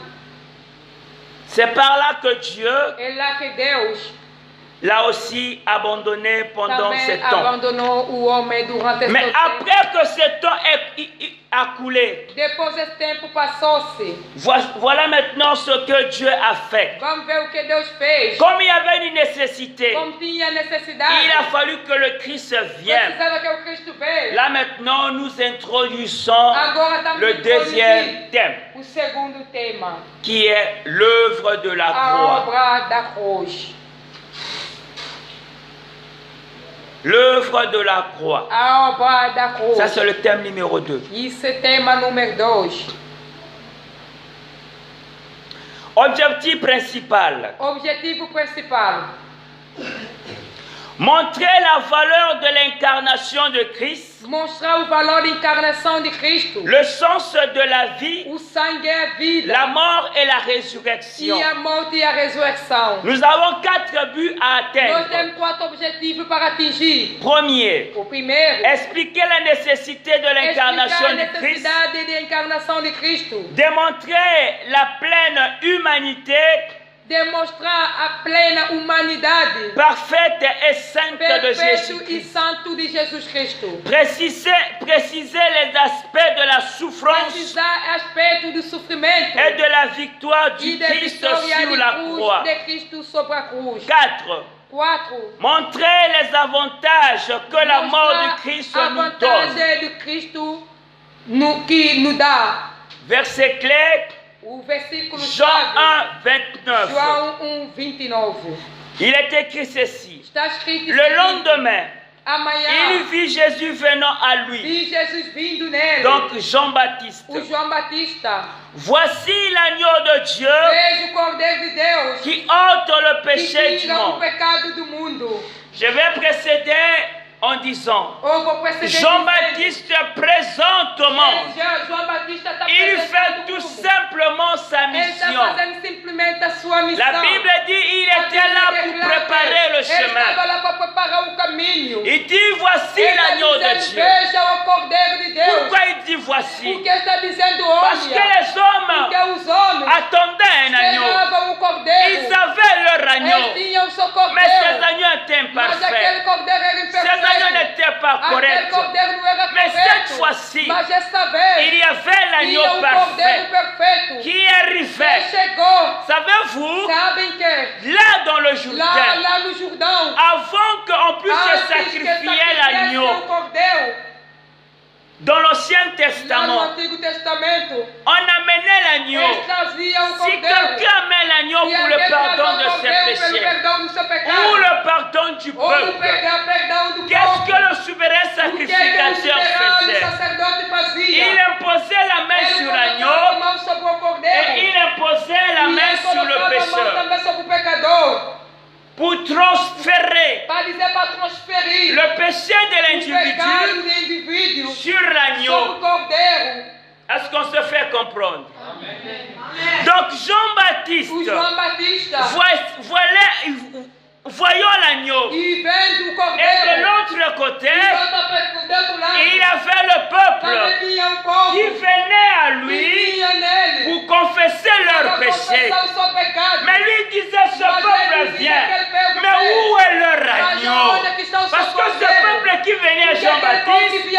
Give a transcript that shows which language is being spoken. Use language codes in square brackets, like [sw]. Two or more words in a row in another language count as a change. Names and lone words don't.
[fr] C'est par là que Dieu [pt] É lá que Deus [fr] l'a aussi abandonné pendant [pt] também [fr] ce temps. [pt] abandonou o homem durante esse [fr] Mais [pt] tempo. [fr] après que ce temps a coulé, [pt] Depois esse tempo passou-se. [fr] voilà maintenant ce que Dieu a fait. [pt] Vamos ver o que Deus fez. [fr] Comme il y avait une nécessité, [pt] Como tinha necessidade. [fr] il a fallu que le Christ vienne. [pt] Precisava que o Cristo veio. [fr] Là maintenant, nous introduisons [pt] Agora estamos [fr] le deuxième thème, [pt] o segundo tema. [fr] qui est l'œuvre de la [pt] A [fr] croix. [pt] obra da cruz. [fr] L'œuvre de la croix. [pt] A obra da cruz. [fr] Ça, c'est le thème numéro 2. [pt] Isso é tema número 2. [fr] Objectif principal. [pt] Objetivo principal. [fr] Montrer la valeur de l'incarnation de Christ, [pt] Mostrar o valor da encarnação de Cristo. [fr] le sens de la vie, [pt] O sangue é a vida. [fr] la mort et la [pt] E [fr] résurrection. [pt] a morte e a ressurreição. [fr] Nous avons 4 buts à [pt] Nós [fr] atteindre. [pt] temos 4 objetivos para atingir. [fr] Premier, [pt] O primeiro, [fr] expliquer la nécessité de [pt] explicar [fr] l'incarnation [pt] a [fr] de Christ, [pt] necessidade da encarnação de Cristo. [fr] démontrer la pleine humanité [pt] Demonstrar a plena humanidade [fr] parfaite et sainte de [pt] perfeito e [fr] Jésus-Christ. [pt] santo de Jesus Cristo. [fr] Préciser les aspects de la souffrance [pt] Precisar aspecto do sofrimento [fr] et de la victoire [pt] e [fr] du [pt] da [fr] Christ [pt] vitória [fr] sur la [pt] de [fr] croix. [pt] cruz de Cristo sobre a cruz. 4. 4. [fr] Montrer les avantages que la mort de Christ [pt] a [fr] nous donne. [pt] vantagem de Cristo que nos dá. [fr] Verset clé, [pt] O versículo [fr] Jean [pt] chave, 1, 29. João 1:29. [fr] Il est écrit ceci. [pt] Está escrito [fr] Le [pt] seguinte, [fr] lendemain, [pt] amanhã [fr] il vit Jésus venant à lui. [pt] vi Jesus vindo nele. [fr] Donc Jean-Baptiste. [pt] O João Batista. [fr] Voici l'agneau de Dieu [pt] Veja o Cordeiro de Deus [fr] qui ôte le [pt] que [fr] péché du [pt] tira o [fr] monde. [pt] pecado do mundo. [fr] Je vais précéder en disant, [pt] Ou vou preceder [fr] Jean-Baptiste présente au monde. [pt] João Batista está [fr] Il fait tout simplement sa [pt] Ele está [fr] mission. [pt] fazendo simplesmente a sua missão. [fr] La Bible dit, il [pt] A [fr] était là [pt] Bíblia [fr] pour [pt] declara [fr] préparer le [pt] Ele estava [fr] chemin. [pt] lá para preparar o caminho. [fr] Il dit, voici [pt] Ele está [fr] l'agneau de [pt] dizendo, [fr] Dieu. [pt] veja o Cordeiro de Deus. [fr] Pourquoi il dit voici? [pt] Porque está dizendo, [fr] Parce que [pt] olha, [fr] les hommes [pt] porque os homens [fr] attendaient un agneau. [pt] esperavam o Cordeiro. [fr] Ils avaient leur agneau. [pt] Eles tinham o seu [fr] Mais ces [pt] Cordeiro. [fr] agneaux étaient [pt] Mas aquele [fr] imparfaits. [pt] Cordeiro era [fr] Ces agneaux [pt] imperfeito. [fr] n'étaient pas [pt] Aquele [fr] corrects. [pt] Cordeiro não era [fr] Mais [pt] perfeito. [fr] cette fois-ci, [pt] Mas desta vez, [fr] il y avait l'agneau [pt] tinha o Cordeiro [fr] parfait [pt] perfeito. [fr] qui arrivait. [pt] Ele chegou. [fr] Savez-vous, [pt] Sabem que [fr] là dans le Jourdain, [pt] lá no Jordão, [fr] avant qu'on puisse [pt] antes que [fr] sacrifier [pt] sacrificasse [fr] l'agneau, [pt] o Cordeiro, [fr] dans l'Ancien [pt] lá no [fr] Testament, [pt] Antigo Testamento, [fr] on amenait l'agneau. [pt] eles traziam o [fr] Si [pt] Cordeiro. [fr] quelqu'un amène l'agneau [pt] E [fr] pour le [pt] alguém [fr] pardon [pt] trazia [fr] de [pt] o [fr] ses [pt] Cordeiro pelo [fr] péchés, [pt] perdão do seu [fr] ou [pt] pecado, [fr] le pardon du [pt] ou o [fr] peuple, [pt] perdão do [fr] qu'est-ce que [pt] povo, [fr] le souverain [pt] o que o [fr] sacrificateur [pt] soberano [fr] faisait? [pt] sacerdote [fr] Il [pt] fazia? [fr] imposait la main [pt] Ele [fr] sur [pt] colocava a [fr] l'agneau [pt] mão sobre o [fr] et [pt] Cordeiro. [fr] il imposait la [pt] E [fr] main [pt] ele [fr] sur le [pt] colocava a mão [fr] pécheur [pt] também sobre o pecador. [fr] pour transférer [pt] Para dizer, para transferir [fr] le péché de [pt] o [fr] l'individu [pt] pecado do indivíduo [fr] sur [pt] sobre o [fr] l'agneau. [pt] Cordeiro. [fr] Est-ce qu'on se fait comprendre? Donc Jean-Baptiste, [pt] O João Batista, [fr] voyant l'agneau, [pt] e vendo o [fr] et de [pt] Cordeiro, [fr] l'autre côté, [pt] do outro lado, [fr] il avait le peuple [pt] também tinha um povo [fr] qui venait à [pt] que [fr] lui [pt] vinha nele [fr] pour confesser [pt] para [fr] leurs péchés. [pt] confessar o seu pecado. [fr] Mais lui disait, ce [pt] Mas [fr] peuple [pt] ele dizia [fr] vient. [pt] que aquele povo [fr] Mais [pt] vem. [fr] où est leur [pt] Mas [fr] agneau? [pt] onde é que está o seu [fr] Parce que ce [pt] Cordeiro? [fr] peuple qui venait à [pt] Porque aquele povo que [fr] Jean-Baptiste,